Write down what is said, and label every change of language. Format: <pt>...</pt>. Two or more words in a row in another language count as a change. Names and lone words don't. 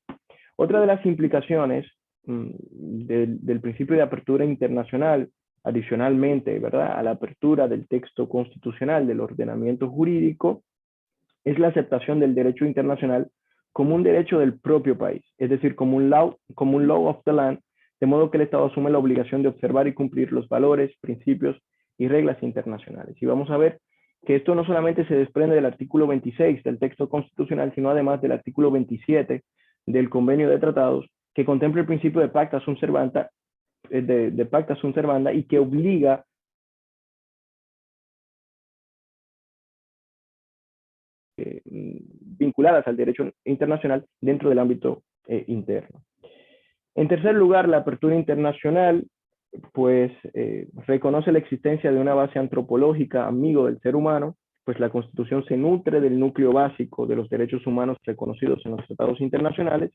<es>Otra de las implicaciones del principio de apertura internacional, adicionalmente, ¿verdad?, a la apertura del texto constitucional del ordenamiento jurídico, es la aceptación del derecho internacional como un derecho del propio país, es decir, como un</es> <en>law of the land,</en> <es>de modo que el Estado asume la obligación de observar y cumplir los valores, principios y reglas internacionales. Y vamos a ver que esto no solamente se desprende del artículo 26 del texto constitucional, sino además del artículo 27 del Convenio de Tratados, que contempla el principio de</es> <la>pacta sunt servanda, pacta sunt servanda,</la> <es>y que obliga vinculadas al derecho internacional dentro del ámbito interno. En tercer lugar, la apertura internacional pues reconoce la existencia de una base antropológica amigo del ser humano, pues la Constitución se nutre del núcleo básico de los derechos humanos reconocidos en los tratados internacionales.</es>